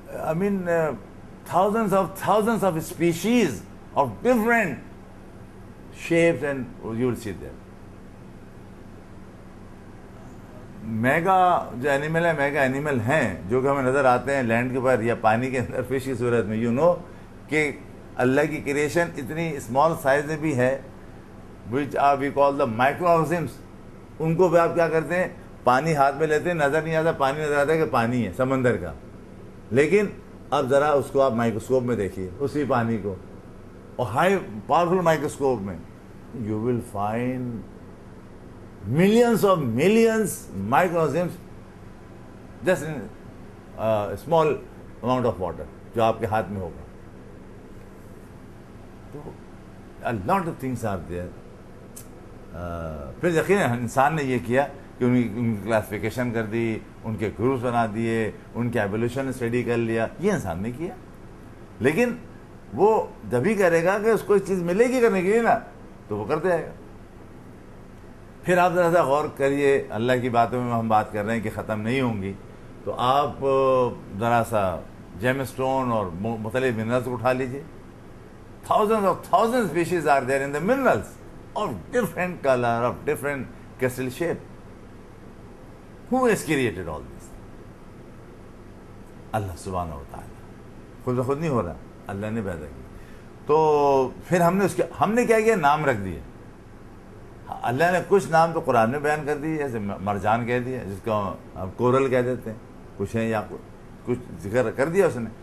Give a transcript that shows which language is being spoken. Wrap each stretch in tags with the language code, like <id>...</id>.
<en>I mean thousands of species of different shapes and you will see there.</en> <ur>Mega جو animal ہے، mega animal ہیں جو کہ ہمیں نظر آتے ہیں لینڈ کے اوپر یا پانی کے اندر فش کی صورت میں. یو نو کہ اللہ کی کریشن اتنی اسمال سائز میں بھی ہے</ur> <en>which are we call the microorganisms.</en> <ur>ان کو بھی آپ کیا کرتے ہیں، پانی ہاتھ میں لیتے ہیں، نظر نہیں آتا، پانی نظر آتا ہے کہ پانی ہے سمندر کا، لیکن اب ذرا اس کو آپ مائکروسکوپ میں دیکھیے اسی پانی کو، اور ہائی پاورفل مائکروسکوپ میں</ur> <en>you will find millions of millions microorganisms just in a small amount of water</en> <ur>جو آپ کے ہاتھ میں ہوگا. تو</ur> <en>a lot of things are there.</en> <ur>پھر یقیناً انسان نے یہ کیا کہ ان کی کلاسیفیکیشن کر دی، ان کے گروپس بنا دیے، ان کے ایولیوشن اسٹڈی کر لیا، یہ انسان نے کیا. لیکن وہ جب ہی کرے گا کہ اس کو ایک چیز ملے گی کرنے کے لیے نا، تو وہ کرتے جائے گا. پھر آپ ذرا سا غور کریے، اللہ کی باتوں میں ہم بات کر رہے ہیں کہ ختم نہیں ہوں گی، تو آپ ذرا سا جیم اسٹون اور مختلف منرلس کو اٹھا لیجیے.</ur> <en>thousands species are there in the minerals of different color, of different crystal shape. Who has created all this?</en> <ur>اللہ سبحانہ و تعالیٰ. خود بخود نہیں ہو رہا، اللہ نے پیدا کیا. تو پھر ہم نے کیا کیا، نام رکھ دیے. اللہ نے کچھ نام تو قرآن میں بیان کر دیے، جیسے مرجان کہہ دیا، جس کو ہم کورل کہہ دیتے ہیں، کچھ ہیں یا کچھ ذکر کر دیا اس نے.</ur>